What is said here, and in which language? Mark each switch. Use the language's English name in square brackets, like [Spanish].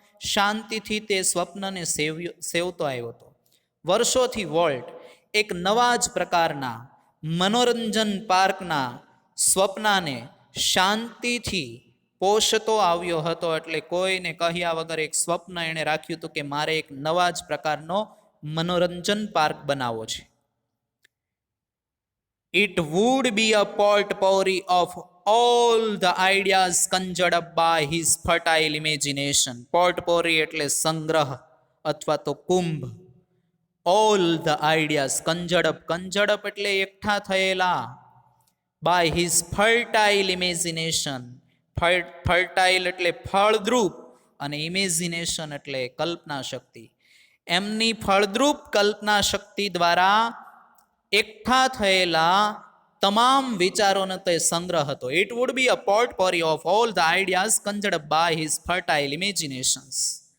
[Gujarati] શાંતિથી તે સ્વપ્નને સેવતો આવ્યો હતો. વર્ષોથી વોલ્ટ એક નવા જ પ્રકારના મનોરંજન પાર્કના સ્વપ્નને શાંતિથી પોષતો આવ્યો હતો. એટલે કોઈને કહ્યા વગર એક સ્વપ્ન એણે રાખ્યું હતું કે મારે એક નવા જ પ્રકારનો મનોરંજન પાર્ક બનાવવો છે. [English] It would be a potpourri of all the ideas conjured up by his fertile imagination. [Gujarati] Potpourri એટલે સંગ્રહ અથવા તો Kumbh. [English] All the ideas conjured up [Gujarati] એટલે એકઠા થયેલા. [English] By his fertile imagination. Fertile [Gujarati] એટલે ફળદ્રુપ, અને ઇમેજિનેશન એટલે કલ્પના શક્તિ. એમની ફળદ્રુપ કલ્પના શક્તિ દ્વારા એકઠા થયેલા તમામ વિચારોનો તે સંગ્રહ હતો. [English] It would be a portfolio of all the ideas conjured by his fertile imaginations.